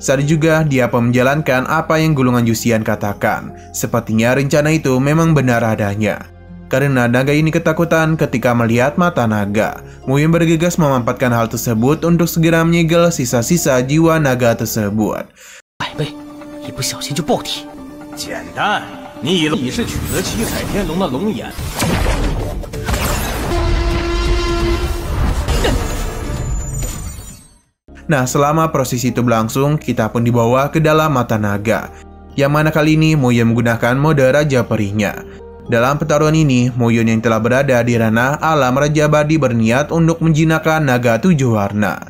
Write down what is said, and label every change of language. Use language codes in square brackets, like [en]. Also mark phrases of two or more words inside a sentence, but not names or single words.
[id] Saat juga dia pun menjalankan apa yang Gulungan Yuxian katakan. Sepertinya rencana itu memang benar adanya. Karena naga ini ketakutan ketika melihat mata naga, Muyun bergegas memanfaatkan hal tersebut untuk segera menyegel sisa-sisa jiwa naga tersebut. [zh] 百倍，一不小心就爆体。简单，你已是取得七彩天龙的龙眼。 [id] Nah, selama proses itu berlangsung, kita pun dibawa ke dalam mata naga. Yang mana kali ini Muyun menggunakan mode Raja Perinya. Dalam pertarungan ini, Muyun yang telah berada di ranah alam Raja Abadi berniat untuk menjinakkan naga 7 warna.